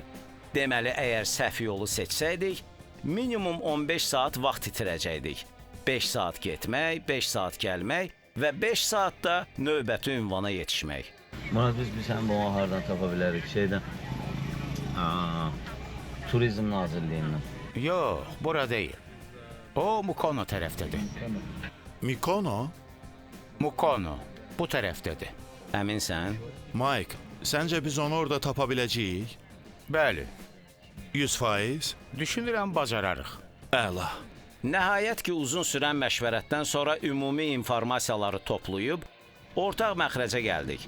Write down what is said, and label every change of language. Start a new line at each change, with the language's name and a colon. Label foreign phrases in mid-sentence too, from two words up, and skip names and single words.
Azerbaijani: Deməli, əgər səhv yolu seçsəydik, minimum 15 saat vaxt itirəcəkdik. 5 saat getmək, 5 saat gəlmək və 5 saatda növbəti ünvana yetişmək. Murad, biz sən bunu hardan tapa bilərik? Şeydən, Turizm Nazirliyindən. Yox, bura deyil. O, Mukono tərəfdədir. Mikono? Mukono, bu tərəfdədir. Əminsən? Mike, səncə biz onu orada tapa biləcəyik? Bəli, 100%? düşünürəm bacararıq. Əla. Nəhayət ki, uzun sürən məşvərətdən sonra ümumi informasiyaları toplayıb, ortaq məxrəcə gəldik.